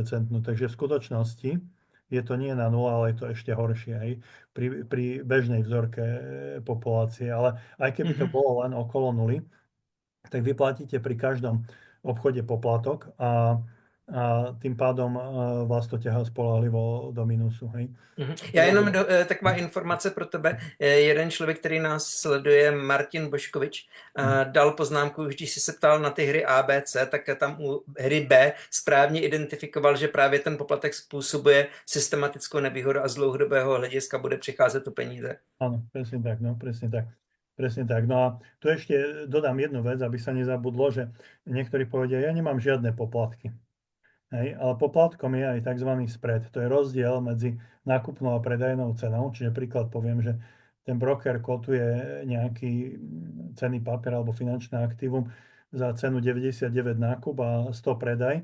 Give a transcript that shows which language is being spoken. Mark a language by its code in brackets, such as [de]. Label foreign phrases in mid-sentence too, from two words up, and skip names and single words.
[sk] No, takže v skutočnosti je to nie na nula, ale je to ešte horšie, hej, pri bežnej vzorke populácie. Ale aj keby to Mhm. bolo len okolo nuly, tak vy platíte pri každom obchode poplatok a tým pádom vás to ťahá spolahlivo do minusu, hej. Mhm. [cs] Já Teda, jenom taková informace pro tebe. Jeden člověk, který nás sleduje, Martin Boškovič, dal poznámku, už když jsi se ptal na ty hry A, B, C, tak tam u hry B správně identifikoval, že právě ten poplatek způsobuje systematickou nevýhodu a z dlouhodobého hlediska bude přicházet o peníze. [sk] áno, presne tak, no, presne tak. Presne tak. No a tu ešte dodám jednu vec, aby sa nezabudlo, že niektorí povedia, ja nemám žiadne poplatky. Hej, ale poplatkom je aj tzv. Spread. To je rozdiel medzi nákupnou a predajnou cenou. Čiže príklad poviem, že ten broker kotuje nejaký cenný papier alebo finančné aktívum za cenu 99 nákup a 100 predaj.